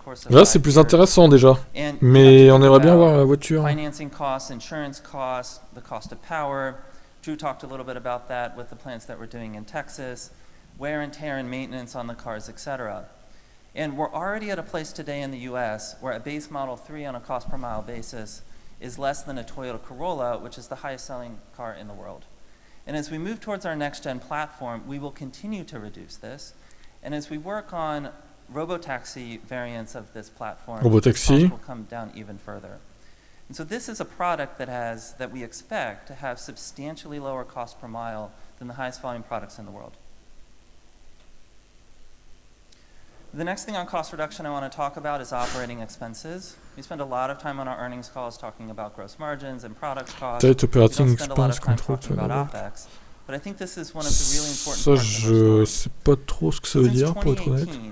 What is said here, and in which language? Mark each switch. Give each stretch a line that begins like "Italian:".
French: Là, c'est plus intéressant déjà. Mais on aimerait bien voir la voiture.
English: Financing costs, insurance costs, the cost of power. Drew talked a little bit about that with the plants that we're doing in Texas, wear and tear and maintenance on the cars, etc. And we're already at a place today in the US where a base Model 3 on a cost per mile basis is less than a Toyota Corolla, which is the highest selling car in the world. And as we move towards our next-gen platform, we will continue to reduce this. And as we work on robotaxi variants of this platform, the cost will come down even further. And so this is a product that we expect to have substantially lower cost per mile than the highest volume products in the world. The next thing on cost reduction I want to talk about is operating expenses. We spend a lot of time on our earnings calls talking about gross margins and product costs. We don't spend a lot of time talking about OpEx. But I think this is one of the really important parts of our story.
French: Je sais pas trop ce que ça veut dire, pour être honnête.